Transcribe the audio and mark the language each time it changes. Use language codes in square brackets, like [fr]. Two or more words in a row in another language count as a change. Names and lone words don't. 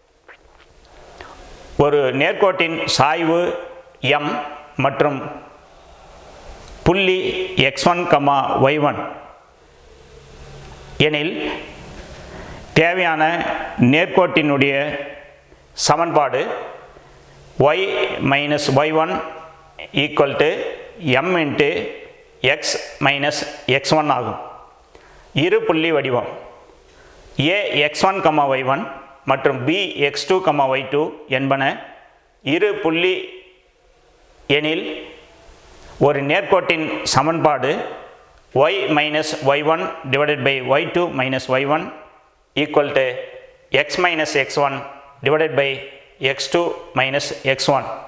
[ta] ஒரு நேர்கோட்டின் சாய்வு m மற்றும் புள்ளி x1, y1 எனில் தேவையான நேர்கோட்டினுடைய சமன்பாடு [en] y minus y1 equal to m into x minus x1 [ta] ஆகும். இரு புள்ளி வடிவம் a x1, y1 மற்றும் b x2, y2 என்பன இரு புள்ளி எனில் ஒரு நேர்கோட்டின் சமன்பாடு [en] y minus y1 divided by y2 minus y1 equal to x minus x1 divided by x2 minus x1.